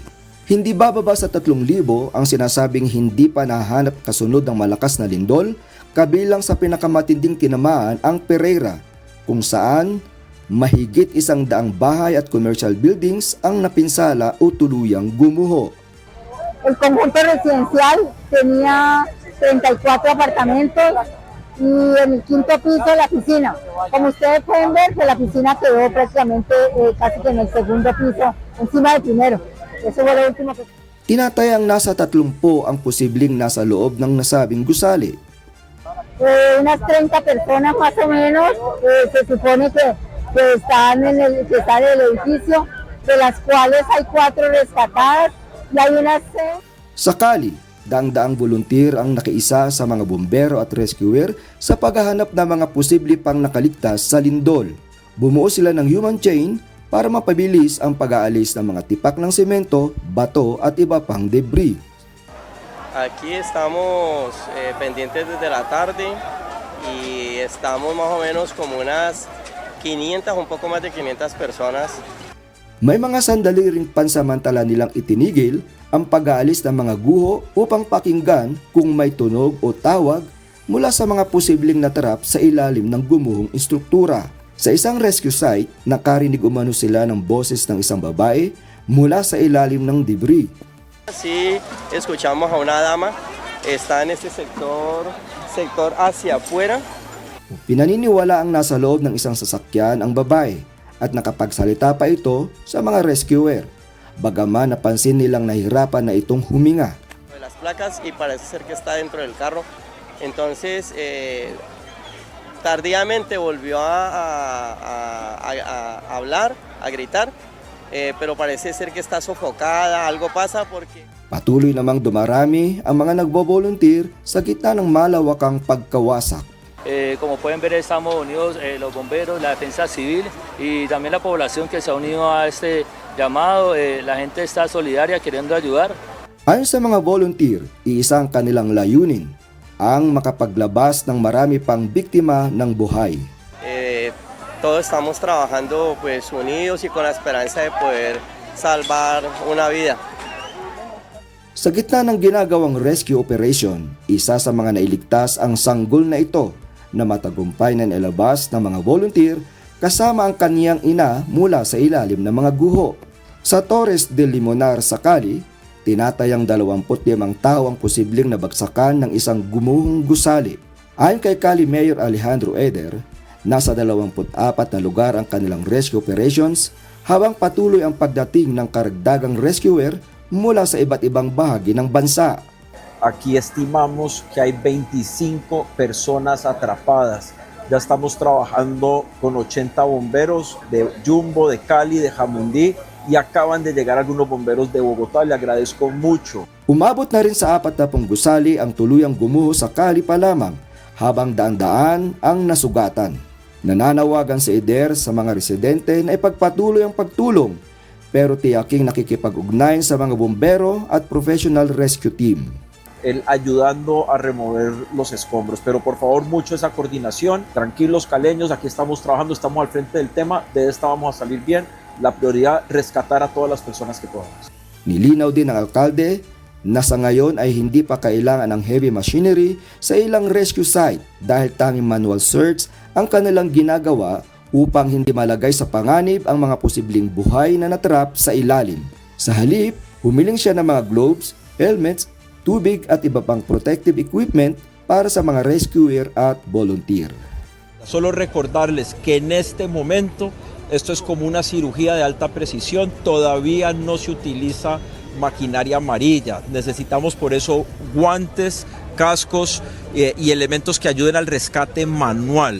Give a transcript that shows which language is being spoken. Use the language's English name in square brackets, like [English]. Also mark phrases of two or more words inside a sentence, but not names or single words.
[Filipino] Hindi bababa sa 3,000 ang sinasabing hindi pa nahanap kasunod ng malakas na lindol, kabilang sa pinakamatinding tinamaan ang Pereira, kung saan mahigit 100 bahay at [English] commercial buildings [Filipino] ang napinsala o tuluyang gumuho. [Spanish] El conjunto residencial tenía 34 apartamentos y en el quinto piso la piscina. Como ustedes pueden ver, la piscina quedó prácticamente casi que en el segundo piso, encima del primero. Eso fue lo último que... [Filipino] Tinatayang nasa 30 ang posibleng nasa loob ng nasabing gusali. [Spanish] Unas 30 personas más o menos se supone que están en el edificio, de las cuales hay 4 rescatadas y hay unas 6. [Filipino] Sakali, daang-daang volunteer ang nakiisa sa mga bombero at rescuer sa paghahanap ng mga posible pang nakaligtas sa lindol. Bumuo sila ng [English] human chain [Filipino] para mapabilis ang pag-aalis ng mga tipak ng semento, bato at iba pang debris. [Spanish] Aquí estamos pendientes desde la tarde y estamos más o menos como unas 500, un poco más de 500 personas. [Filipino] May mga sandali ring pansamantala nilang itinigil ang pag-aalis ng mga guho upang pakinggan kung may tunog o tawag mula sa mga posibleng natrap sa ilalim ng gumuhong istruktura. Sa isang [English] rescue site, [Filipino] nakarinig umano sila ng boses ng isang babae mula sa ilalim ng debris. [Spanish] Sí, escuchamos a una dama, está en este sector hacia afuera. [Filipino] Pinaniniwala ang nasa loob ng isang sasakyan ang babae at nakapagsalita pa ito sa mga rescuer. Bagaman napansin nilang nahirapan na itong huminga. [Spanish] Las placas y parece ser que está dentro del carro. Entonces, tardíamente volvió a hablar, a gritar, pero parece ser que está sofocada, algo pasa porque... [Filipino] Patuloy namang dumarami ang mga nagbo-volunteer sa gitna ng malawakang pagkawasak. [Spanish] Como pueden ver, estamos unidos los bomberos, la defensa civil y también la población que se ha unido a este llamado. La gente está solidaria queriendo ayudar. [Filipino] Ayon sa mga volunteer, iisang kanilang layunin ang makapaglabas ng marami pang biktima ng buhay. [Spanish] Todos estamos trabajando pues unidos y con la esperanza de poder salvar una vida. [Filipino] Sa gitna ng ginagawang [English] rescue operation, [Filipino] isa sa mga nailigtas ang sanggol na ito na matagumpay na nailabas ng mga volunteer kasama ang kaniyang ina mula sa ilalim ng mga guho. Sa Torres del Limonar sa Cali, tinatayang 25 tao ang posibleng nabagsakan ng isang gumuhong gusali. Ayon kay Cali Mayor Alejandro Eder, nasa 24 na lugar ang kanilang [English] rescue operations [Filipino] habang patuloy ang pagdating ng karagdagang rescuer mula sa iba't ibang bahagi ng bansa. [Spanish] Aquí estimamos que hay 25 personas atrapadas. Ya estamos trabajando con 80 bomberos de Jumbo, de Cali, de Jamundí y acaban de llegar algunos bomberos de Bogotá. Le agradezco mucho. [Filipino] Umabot na rin sa 40 gusali ang tuluyang gumuho sa Cali pa lamang habang daan-daan ang nasugatan. Nananawagan si Eder sa mga residente na ipagpatuloy ang pagtulong pero tiyaking nakikipag-ugnayan sa mga bombero at [English] professional rescue team. [Spanish] Él ayudando a remover los escombros, pero por favor mucho esa coordinación. Tranquilos caleños, aquí estamos trabajando, estamos al frente del tema, de esta vamos a salir bien. La prioridad, rescatar a todas las personas que podamos. [Filipino] Nilinaw din ng alkalde na sa ngayon ay hindi pa kailangan ng [English] heavy machinery [Filipino] sa ilang [English] rescue site [Filipino] dahil tanging [English] manual search [Filipino] ang kanilang ginagawa upang hindi malagay sa panganib ang mga posibleng buhay na natrap sa ilalim. Sa halip, humiling siya ng mga [English] gloves, helmets, [Filipino] tubig at iba pang [English] protective equipment [Filipino] para sa mga rescuer at volunteer. [Spanish] Solo recordarles que en este momento esto es como una cirugía de alta precisión, todavía no se utiliza maquinaria amarilla. Necesitamos por eso guantes, cascos y elementos que ayuden al rescate manual.